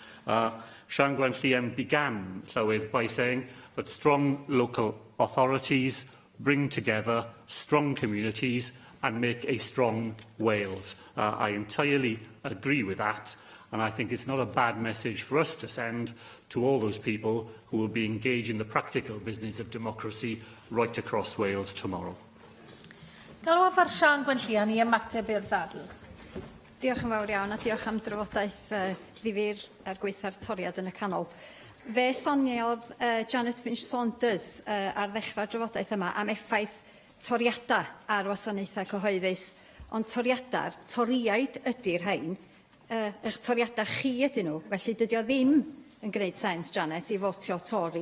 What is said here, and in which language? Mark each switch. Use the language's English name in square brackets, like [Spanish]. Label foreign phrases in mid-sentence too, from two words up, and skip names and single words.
[English] Sian Llawn began, Llywydd, by saying that strong local authorities bring together strong communities and make a strong Wales. I entirely agree with that, and I think it's not a bad message for us to send to all those people who will be engaged in the practical business of democracy right across Wales tomorrow. [Welsh] Galw ar Sian Llawn I ymateb i'r ddadl. Diolch yn fawr iawn a diolch am drafodaeth ddifyr ar gweithio'r toriad yn y canol. Fe soniodd Janet Finch Saunders ar ddechrau'r drafodaeth yma am effaith toriadau ar wasanaethau cyhoeddus, ond toriaid ydy'r rhain, eich toriadau chi ydyn nhw, felly dydy o ddim yn gwneud sens, Janet, I fotio Tory.